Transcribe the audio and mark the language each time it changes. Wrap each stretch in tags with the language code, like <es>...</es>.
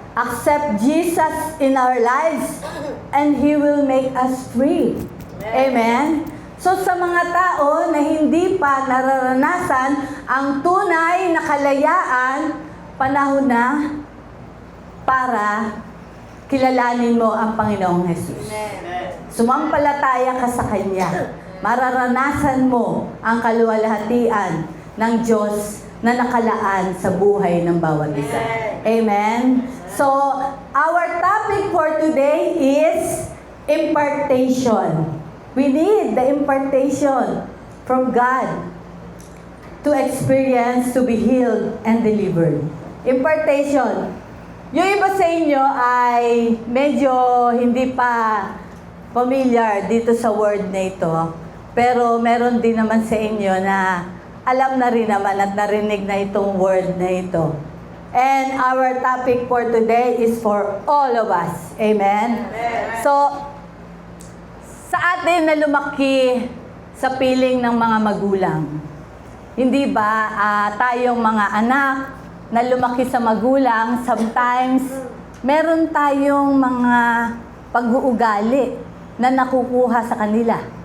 <en>Accept Jesus in our lives and He will make us free. Amen?</en> <tl>So sa mga tao na hindi pa nararanasan ang tunay na kalayaan, panahon na para kilalanin mo ang Panginoong Jesus. Sumampalataya ka sa Kanya. Mararanasan mo ang kaluwalhatian ng Diyos na nakalaan sa buhay ng bawat isa. Amen?</tl> <en>So, our topic for today is impartation. We need the impartation from God to experience, to be healed and delivered. Impartation.</en> <tl>Yung iba sa inyo ay medyo hindi pa familiar dito sa word na ito. Pero meron din naman sa inyo na alam na rin naman at narinig na itong word na ito.</tl> <en>And our topic for today is for all of us. Amen?</en> <tl>So, sa atin na lumaki sa piling ng mga magulang, hindi ba tayong mga anak na lumaki sa magulang, sometimes meron tayong mga pag-uugali na nakukuha sa kanila.</tl>